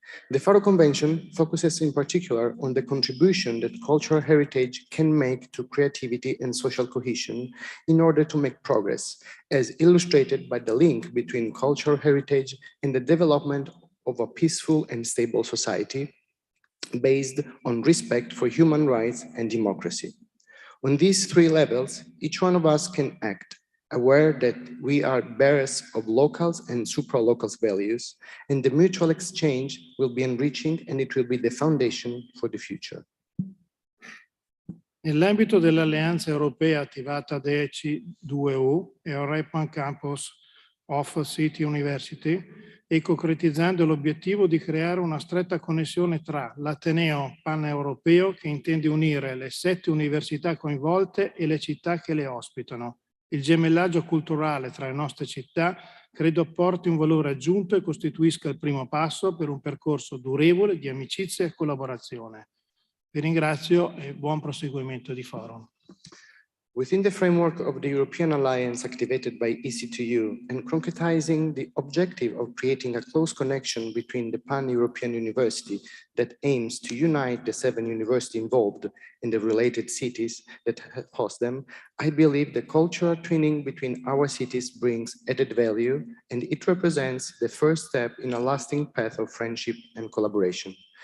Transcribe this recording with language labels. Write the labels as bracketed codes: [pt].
[en] The Faro Convention focuses in particular on the contribution that cultural heritage can make to creativity and social cohesion in order to make progress, as illustrated by the link between cultural heritage and the development of a peaceful and stable society based on respect for human rights and democracy. On these three levels, each one of us can act, aware that we are bearers of locals and supra-locals values, and the mutual exchange will be enriching and it will be the foundation for the future. [it] Nell'ambito dell'Alleanza Europea attivata da EC2U e European Campus of City University e concretizzando l'obiettivo di creare una stretta connessione tra l'Ateneo paneuropeo che intende unire le 7 università coinvolte e le città che le ospitano. Il gemellaggio culturale tra le nostre città credo apporti un valore aggiunto e costituisca il primo passo per un percorso durevole di amicizia e collaborazione. Vi ringrazio e buon proseguimento di forum. [en] Within the framework of the European Alliance activated by EC2U and concretizing the objective of creating a close connection between the Pan-European University that aims to unite the 7 universities involved in the related cities that host them, I believe the cultural twinning between our cities brings added value and it represents the first step in a lasting path of friendship and collaboration.